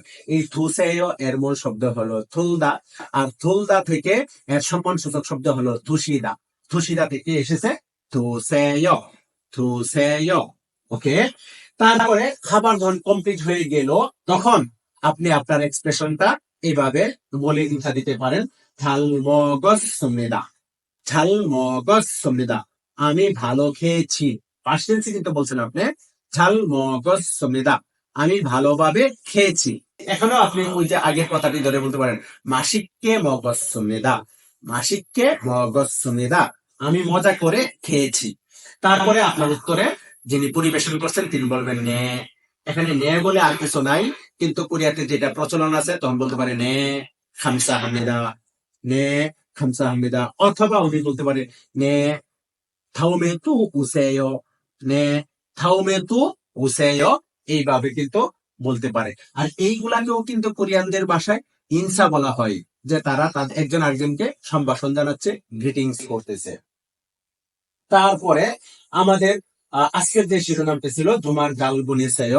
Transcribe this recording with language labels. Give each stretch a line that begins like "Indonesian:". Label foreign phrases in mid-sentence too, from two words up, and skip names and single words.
Bangla: এই তুসেয় এর মূল শব্দ হলো থুলদা, আর থুলদা থেকে এর সম্মানসূচক শব্দ হলো তুষিদা, তুষিদা থেকে এসেছে তুসেয়, তুসেয়। ওকে, তারপরে খাবার যখন কমপ্লিট হয়ে গেল, তখন আপনি আপনার এক্সপ্রেশনটা এইভাবে বলে দিতে পারেন
Korean: 잘 먹었습니다, 잘 먹었습니다,
Bangla: আমি ভালো খেয়েছি।
English: past tense
Bangla: কিন্তু বলছেন আপনি
Korean: 잘 먹었습니다।
Bangla: আমি ভালোভাবে খেয়েছি। এখনো আপনি ওই যে আগের কথাটি ধরে বলতে পারেন
Korean: 맛있게 먹었습니다। 맛있게 먹었습니다।
Bangla: আমি মজা করে খেয়েছি। তারপরে আপনার উত্তরে যিনি পরিবেশন করছেন তিনি বলবেন নে। এখানে নে বলে আর কিছু নাই, কিন্তু কোরিয়াতে যেটা প্রচলন আছে তখন বলতে পারে
Korean: 네 감사합니다, 네 감사합니다.
Bangla: অথবা উনি বলতে পারে
Korean: 네 다음에 또 오세요, 네 다음에 또 오세요।
Bangla: এইভাবে কিন্তু বলতে পারে। আর এইগুলাকেও কিন্তু কোরিয়ানদের ভাষায় ইনসা বলা হয়, যে তারা তাদের একজন আরেকজনকে সম্ভাষণ জানাচ্ছে, গ্রিটিংস করতেছে। তারপরে আমাদের আজকের যে শিরোনামটা ছিল
Korean: 주말 잘 보내세요.